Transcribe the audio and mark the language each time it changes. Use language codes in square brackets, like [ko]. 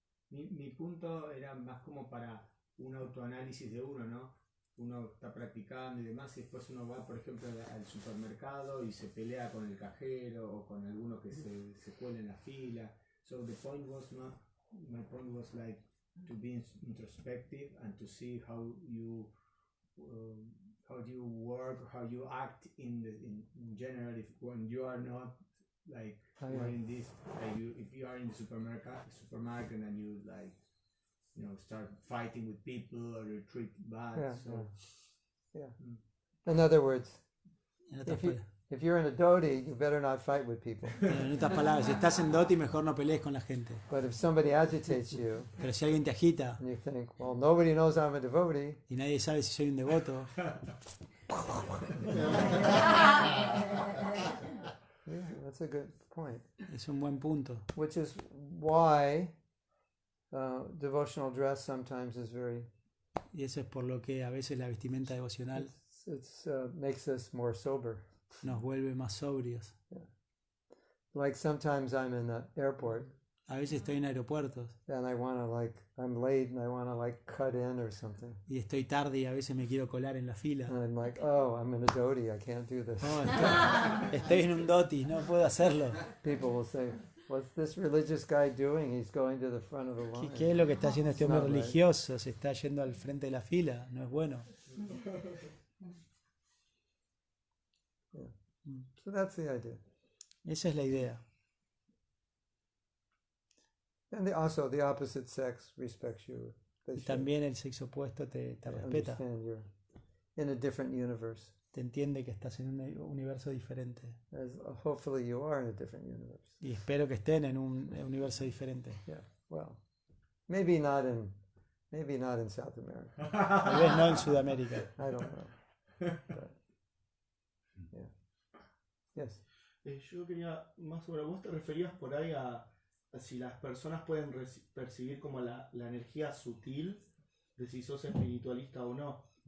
[es] Mi punto era más como para un autoanálisis de uno, ¿no? Uno está practicando y demás, y después uno va, por ejemplo, al supermercado y se pelea con el cajero o con alguno que se cuela en la fila. [en] So the point was not, my point was like to be introspective and to see how you work, how you act in general, when you are not like wearing this, if you are in the supermarket and you like, start fighting with people or you treat bad. Yeah. In other words, [es] En otras palabras, [en] if you're in a Doti, you better not fight with people. [es] en otras palabras, si estás en Doti, mejor no pelees con la gente. [en] But if somebody agitates you, [es] Pero si alguien te agita [en] and you think, well, nobody knows I'm a devotee, [es] y nadie sabe si soy un devoto, [en] yeah, that's a good point. [es] es un buen punto. [en] Which is why devotional dress sometimes is very, [es] Y eso es por lo que a veces la vestimenta devocional [en] it's makes us more sober. [es] nos vuelve más sobrios. [en] Like sometimes I'm in the airport [es] A veces estoy en aeropuertos [en] and I'm late and I want to cut in or something. [es] y estoy tarde y a veces me quiero colar en la fila. [en] And I'm like, oh, I'm in a Doti, I can't do this. [es] Oh, estoy en un Doti, no puedo hacerlo. [en] People will say, what's this religious guy doing? He's going to the front of the line. [es] ¿Qué es lo que está haciendo este hombre [en] It's not right. [es] religioso? Se está yendo al frente de la fila, no es bueno. [en] So that's the idea. [es] Esa es la idea. [en] And also the opposite sex respects you. They [es] Y [en] should [es] también el sexo opuesto te respeta, [en] understand you're in a different universe. [es] te entiende que estás en un universo diferente. [en] As hopefully you are in a different universe. [es] Y espero que estén en un universo diferente. [en] Yeah. Well, maybe not in South America. [es] Tal vez no en Sudamérica. [en] I don't know. But, yeah. Yes. [es] Yo quería más sobre vos, te referías por ahí a si las personas pueden percibir como la energía sutil de si sos espiritualista o no.